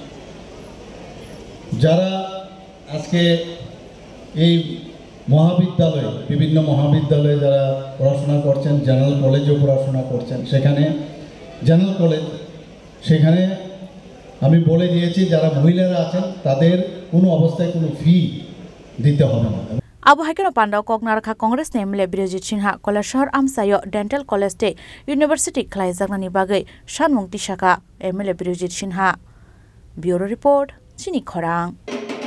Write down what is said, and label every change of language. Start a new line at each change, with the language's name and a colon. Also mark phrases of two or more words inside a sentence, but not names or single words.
Bangla: যারা আজকে এই মহাবিদ্যালয়ে বিভিন্ন মহাবিদ্যালয়ে যারা পড়াশোনা করছেন জেনারেল কলেজেও পড়াশোনা করছেন সেখানে জেনারেল কলেজ সেখানে আমি বলে দিয়েছি যারা মহিলারা আছেন তাদের কোনো অবস্থায় কোনো ফি দিতে হবে না
Kok Borok: abo haikeno pandao koknarkha congress nemle birojit sinha কৈলাসহর আমসাyo
English: dental college
Kok Borok: te university khlaijaknani bagai sanmung tisaka MLA birojit sinha
English: bureau report
Kok Borok: chini khorang